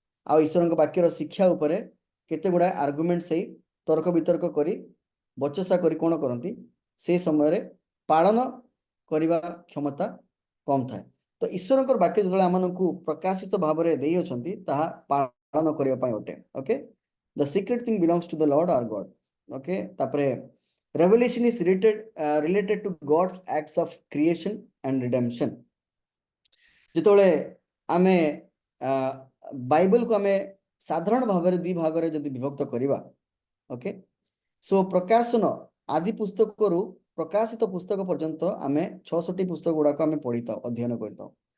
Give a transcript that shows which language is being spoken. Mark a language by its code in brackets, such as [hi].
[or] ଆଉ ଈଶ୍ୱରଙ୍କ ବାକ୍ୟର ଶିକ୍ଷା ଉପରେ କେତେ ଗୁଡ଼ାଏ ଆର୍ଗୁମେଣ୍ଟସ୍ ହେଇ ତର୍କ ବିତର୍କ କରି ବଚସା କରି କ'ଣ କରନ୍ତି, ସେ ସମୟରେ ପାଳନ କରିବା କ୍ଷମତା କମ୍ ଥାଏ। ତ ଈଶ୍ୱରଙ୍କର ବାକ୍ୟ ଯେତେବେଳେ ଆମମାନଙ୍କୁ ପ୍ରକାଶିତ ଭାବରେ ଦେଇଅଛନ୍ତି ତାହା ପାଳନ କରିବା ପାଇଁ ଅଟେ। [en] Okay, the secret thing belongs to the Lord our God. Okay, ତାପରେ revelation is related to God's acts of creation and redemption. [or] ଯେତେବେଳେ ଆମେ ବାଇବଲକୁ ଆମେ ସାଧାରଣ ଭାବରେ ଦୁଇ ଭାଗରେ ଯଦି ବିଭକ୍ତ କରିବା, ଓକେ, ସୋ ପ୍ରକାଶନ ଆଦି ପୁସ୍ତକରୁ ପ୍ରକାଶିତ ପୁସ୍ତକ ପର୍ଯ୍ୟନ୍ତ ଆମେ 66ଟି ପୁସ୍ତକ ଗୁଡ଼ାକ ଆମେ ପଢ଼ିଥାଉ, ଅଧ୍ୟୟନ କରିଥାଉ।